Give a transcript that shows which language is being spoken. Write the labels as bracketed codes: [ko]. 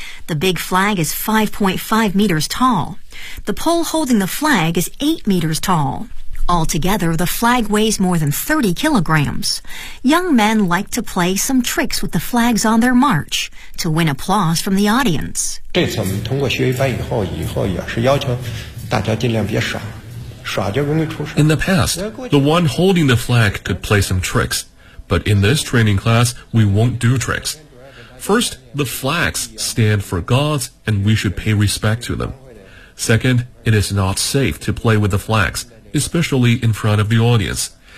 [en] The big flag is 5.5 meters tall. The pole holding the flag is 8 meters tall. Altogether, the flag weighs more than 30 kilograms. Young men like to play some tricks with the flags on their march to win applause from the audience. [zh] 这次我们通过学习班以后也是要求大家尽量别耍，耍就容易出事。 [en] In the past, the one holding the flag could play some tricks, but in this training class, we won't do tricks. First, the flags stand for gods, and we should pay respect to them. Second, it is not safe to play with the flags. Especially in front of the audience.